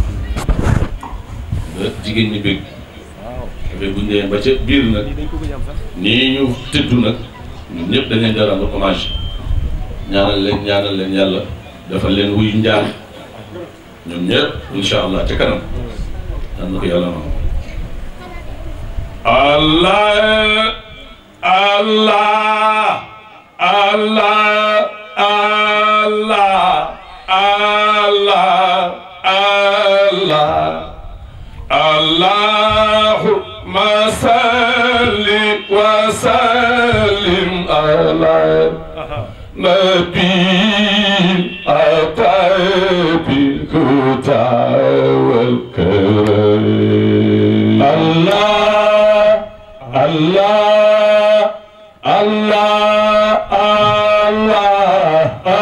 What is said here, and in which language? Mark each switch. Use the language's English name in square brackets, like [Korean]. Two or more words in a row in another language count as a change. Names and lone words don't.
[Wolof] ba jigéen ñi bëgg dafay buñ demee ba ca biir nag nii ñu tëddu nag ñun ñëpp dañ leen [French] rendre hommage [Wolof] ñaanal leen yàlla dafa leen wuyu njaam ñoom ñëpp [Arabic] إن شاء الله [Wolof] ca kanam am na ko yàlla moom [Arabic] الله الله الله الله الله الله اللهم صل وسلم على نبي التابي الهدى والكرم الله الله الله الله